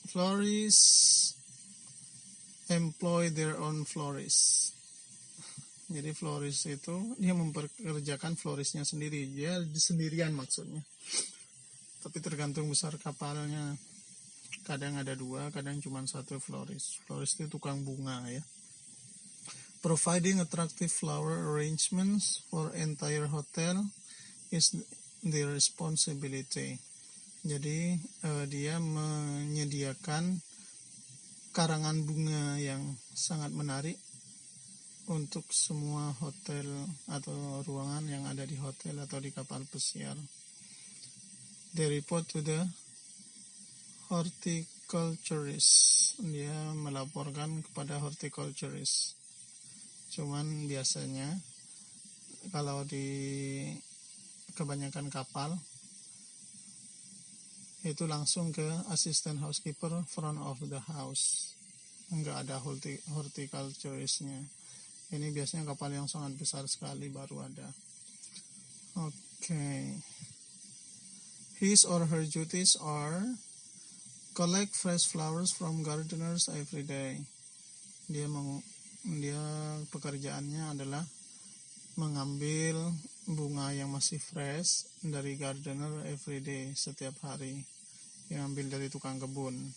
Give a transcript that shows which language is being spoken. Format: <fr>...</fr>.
<en>Florists employ their own florists.</en> <id>Jadi florist itu dia memperkerjakan floristnya sendiri. Dia sendirian maksudnya. Tapi tergantung besar kapalnya. Kadang ada 2, kadang cuma 1 florist. Florist itu tukang bunga ya.</id> <en>Providing attractive flower arrangements for entire hotel is their responsibility.</en> <id>Jadi dia menyediakan karangan bunga yang sangat menarik untuk semua hotel atau ruangan yang ada di hotel atau di kapal pesiar.</id> <en>They report to the horticulturist.</en> <id>Dia melaporkan kepada horticulturist. Cuman biasanya kalau di kebanyakan kapal itu langsung ke assistant housekeeper front of the house. Enggak ada horticulturistnya. Ini biasanya kapal yang sangat besar sekali baru ada. Okay.</id> <en>His or her duties are collect fresh flowers from gardeners every day.</en> <id>Dia pekerjaannya adalah mengambil bunga yang masih fresh dari gardener</id> <en>every day,</en> <id>setiap hari. Dia ambil dari tukang kebun.</id>